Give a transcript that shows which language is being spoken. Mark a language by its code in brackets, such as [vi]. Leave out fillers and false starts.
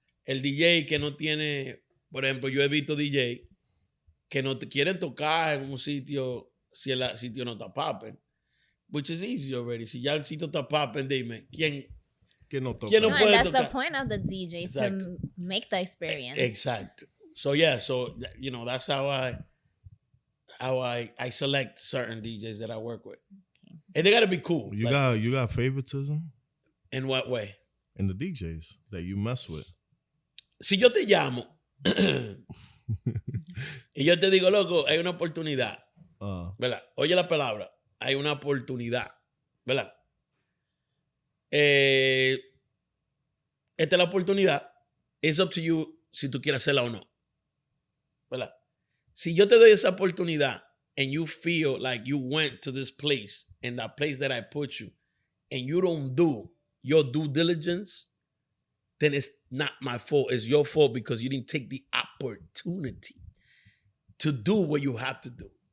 [es] El DJ que no tiene, por ejemplo, yo he visto DJ que no te quieren tocar en un sitio si el sitio no está popping, [en] which is easy already. [es] Si ya el sitio está popping, dime, ¿quién no puede that's tocar? [en] The point of the DJ, exacto, to make the experience. Exactly. So yeah, so you know, that's how I select certain DJs that I work with. Okay. And they gotta be cool. You got favoritism? In what way? In the DJs that you mess with. [es] Si yo te llamo y yo te digo, loco, hay una oportunidad, ¿verdad? Oye la palabra, hay una oportunidad, ¿verdad? Esta es la oportunidad. [en] It's up to you [es] si tú quieres hacerla o no, ¿verdad? Si yo te doy esa oportunidad [en] and you feel like you went to this place and that place that I put you and you don't do your due diligence, then it's not my fault. It's your fault because you didn't take the opportunity to do what you have to do.